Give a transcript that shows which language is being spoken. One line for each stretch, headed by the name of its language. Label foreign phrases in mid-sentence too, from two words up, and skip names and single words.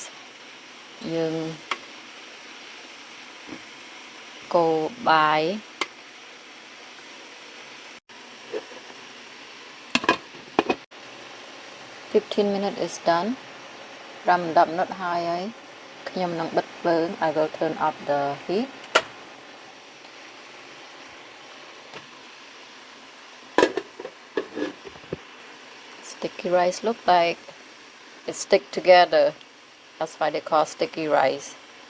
English: យើង go by 15 minutes is done. 5-10 minutes
Khmer: ហើយខ្ញុំនឹងបិទភ្លើង
English: I will turn off the heat. Sticky rice look like it stick together. That's why they call sticky rice.